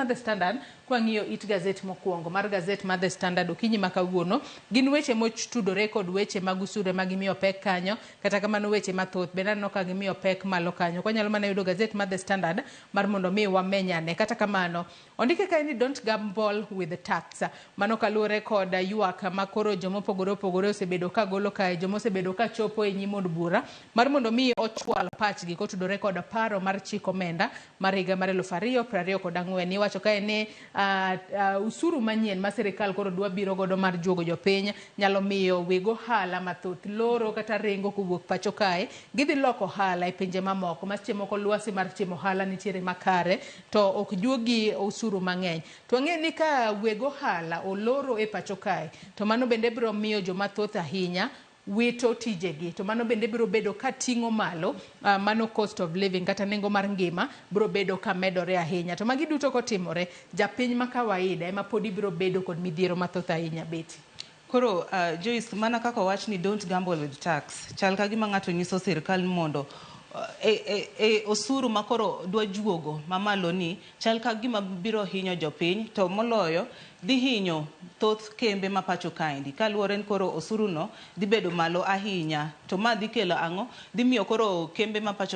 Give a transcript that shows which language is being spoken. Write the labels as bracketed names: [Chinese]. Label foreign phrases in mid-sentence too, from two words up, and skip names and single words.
[Luo (Kenya and Tanzania)] The Standard kwa ng'iyo it gazet mokwongo mar gazet ma The Standard okinyi makawuono gin weche mochudore kod weche mag usure mag imiyo pek kanyo kata kamano weche mathoth bende aneno ka gimiyo pek malo kanyo kwa nyalo mana yudo gazet ma The Standard mar mondo mi wamenyane kata kamano ondike kae ni [English] don't gamble with the tax [Luo (Kenya and Tanzania)] mano kaluwore kod ywak makoro jomopogore opogore osebedo ka golo kae jomosebedo ka chopo e nyim od bura mar mondo mi ochwal pachgi kotudore kod paro mar chik omenda mar higa mar 2024 iwacho kae ni usuru manyien ma sirikal koro dwa biro godo mar juogo jopiny nyalo miyo wego hala mathoth loro kata rengo kowuok pacho kae gidhi loko hala e pinje mamoko maseche moko lwasi mar timo hala nitiere makare to ok juogi usuru mang'eny to ang'e ni ka wego hala oloro e pacho kae to mano bende biro miyo jomathoth ahinya wito tijegi to mano bende biro bedo ka ting'o malo mano [English] cost of living [Luo (Kenya and Tanzania)] kata nengo mar ngima biro bedo ka medore ahinya to magi duto kotimore japiny ma kawaida ema podi biro bedo kod midhiero mathoth ahinya beti. Koro Joyce mana kaka wach ni [English] don't gamble with tax [Luo (Kenya and Tanzania)] chal ka gima ng'ato nyiso sirkal mondo osuru makoro dwa juogo mamalo ni chal ka gima biro hinyo jopiny to moloyo dhi hinyo thoth kembe ma pacho kaendi kaluwore ni koro osuru no dhi bedo malo ahinya to ma dhi kelo ang'o dhi miyo koro kembe ma pacho